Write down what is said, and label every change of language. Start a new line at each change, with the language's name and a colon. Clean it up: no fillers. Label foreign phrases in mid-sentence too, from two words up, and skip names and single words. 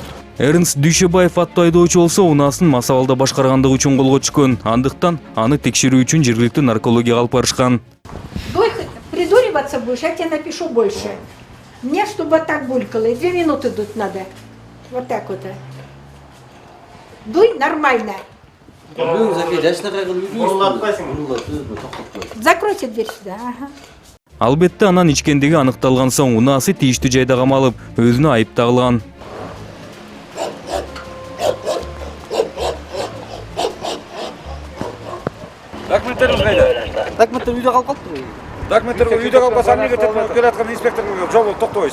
Kyrgyz: Эрнст Дүйшөбаев аттуу айдоочу болсо унаасын мас абалда башкаргандыгы үчүн колго түшкөн. Андыктан аны текшерүү үчүн жергиликтүү наркологияга алып барышкан.
Russian: Дуй, придуриваться будешь, я тебе напишу больше. Мне, чтобы вот так булькало, и 2 минуты дуть надо. Вот так вот. Дуй нормально. Закройте дверь сюда. Ага.
Kyrgyz: Албетте анан ичкендиги аныкталган соң унаасы тийиштүү жайда камалып, өзүнө айып тагылган. Документтериңиз кайда? Документтер үйдө калып калыптыр. Документтер үйдө калбаса эмнеге келаткан инспекторго жол токтойсуз?